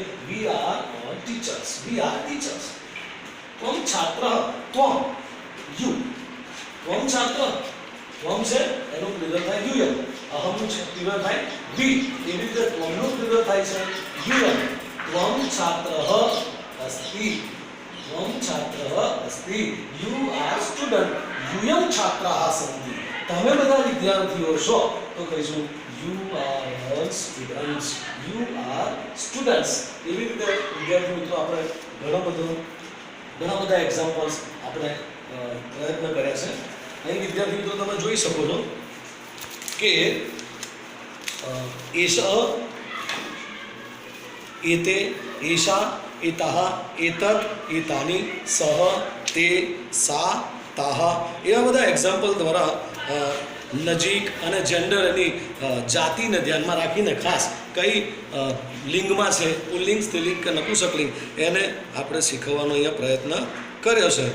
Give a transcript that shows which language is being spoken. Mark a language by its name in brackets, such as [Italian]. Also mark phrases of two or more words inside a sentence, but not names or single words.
[English] We are teachers, we are teachers. [Sanskrit] ત્વમ છાત્રઃ, [Gujarati] ત્વમ યુ, [Sanskrit] ત્વમ છાત્ર, [Gujarati] ત્વમ છે એનું પ્લુરલ થાય યુયમ, અહમનું છે પ્લુરલ થાય વી, એવી રીતે ત્વમનું પ્લુરલ થાય છે યુયમ. [Sanskrit] ત્વમ છાત્રઃ અસ્તિ, त्वं छात्रः अस्ति, [English] You are student, [Sanskrit] यूयं छात्राः सन्ति, [Gujarati] તમે બધા વિદ્યાર્થીઓ છો તો કહીશું [English] you are students, you are students. [Gujarati] એવી રીતે વિદ્યાર્થી મિત્રો આપણે ઘણા બધા [English] એક્ઝામ્પલ્સ [Gujarati] આપણે પ્રયત્ન કર્યા છે. અહીં વિદ્યાર્થી મિત્રો તમે જોઈ શકો છો કે [Sanskrit] એષ, એતે, એષા, એતાહ, એતત, એતાની, સહ, તે, સા, તાહ, [Gujarati] એવા બધા એક્ઝામ્પલ દ્વારા નજીક અને જેન્ડર એની જાતિને ધ્યાનમાં રાખીને ખાસ કઈ લિંગમાં છે, પુલ્લિંગ, સ્ત્રીલિંગ કે નપુંસકલિંગ, એને આપણે શીખવવાનો અહીંયા પ્રયત્ન કર્યો છે.